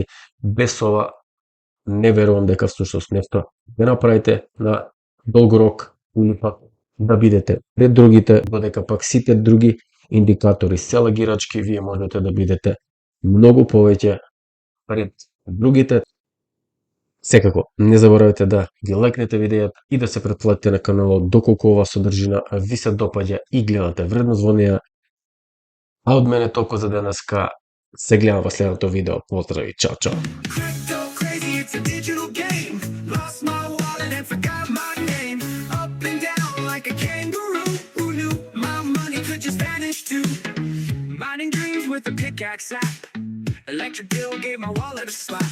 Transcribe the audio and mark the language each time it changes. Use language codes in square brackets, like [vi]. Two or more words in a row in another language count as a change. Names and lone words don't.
[mk] Без ова не верувам дека всушност нешто ќе направите на долг рок или пак да бидете пред другите, додека пак сите други индикатори се лагирачки, вие можете да бидете многу повеќе пред другите. Секако, не заборавајте да ги лајкнете видеото и да се претплатите на каналот доколку ова содржина ви се допаѓа и гледате вредност во неа. А од мене толку за денеска. Се гледам во следното видео. Поздрави, чао, чао. [en] Crypto crazy, it's a digital game. Lost my wallet and forgot my name. Up and down like a kangaroo. Who knew my money could just vanish too? Mining dreams with a pickaxe app. Electric bill gave my wallet a slap.